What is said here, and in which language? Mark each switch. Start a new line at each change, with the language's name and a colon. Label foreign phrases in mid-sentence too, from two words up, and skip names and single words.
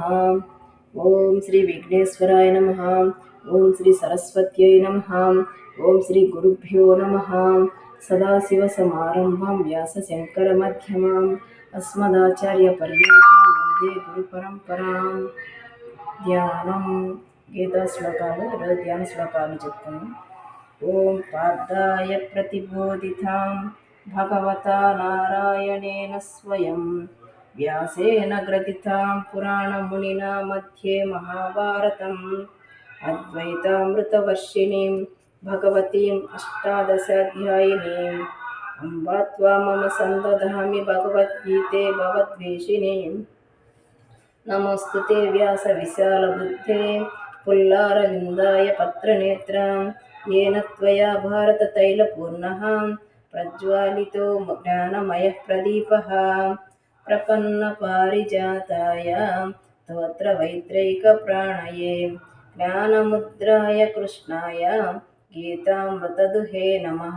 Sanskrit: ॐ श्री विघ्नेश्वराय नमः। ॐ श्री सरस्वत्यै नमः। ॐ श्री गुरुभ्यो नमः। सदाशिवसमारम्भां व्यासशङ्करमध्यमाम् अस्मदाचार्यपर्यन्तां वन्दे गुरुपरम्पराम्।
Telugu: ధ్యానం గీతా శ్లోకాలు ఈరోజు ధ్యాన శ్లోకాలు చెప్తాను.
Sanskrit: ఓం పార్థాయ ప్రతిబోధితాం భగవతా నారాయణేన స్వయం వ్యాసేన గ్రథితాం పురాణమునినా మధ్యే మహాభారతం అద్వైతామృతవర్షిణీం భగవతీం అష్టాదశాధ్యాయినీం అంబా త్వా మమ సందధామి భగవద్గీతే భవద్వేషిణీం. नमोस्तुते व्यास विशाल बुद्धे पुल्लारविन्दाय पत्रनेत्र येन त्वया भारततैलपूर्णः प्रज्वालितो ज्ञानमयः प्रदीपः प्रपन्नपारिजाताय स्तोत्रवैत्रैकप्राणये ज्ञानमुद्राय कृष्णाय गीतामृतदुहे नमः.